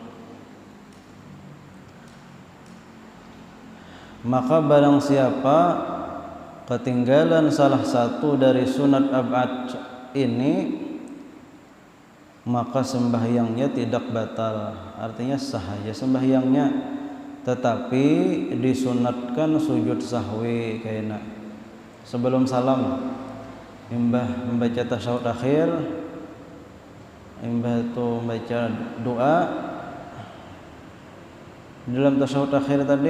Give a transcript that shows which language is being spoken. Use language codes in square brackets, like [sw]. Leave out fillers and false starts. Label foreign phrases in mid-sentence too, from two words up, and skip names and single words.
[id] Maka barang siapa ketinggalan salah satu dari sunat abad ini, maka sembahyangnya tidak batal, artinya sah aja sembahyangnya, tetapi disunatkan sujud sahwi kayaknya sebelum salam, [bjn] imbah membaca tasyahud akhir, imbah itu membaca doa dalam tasyahud akhir tadi.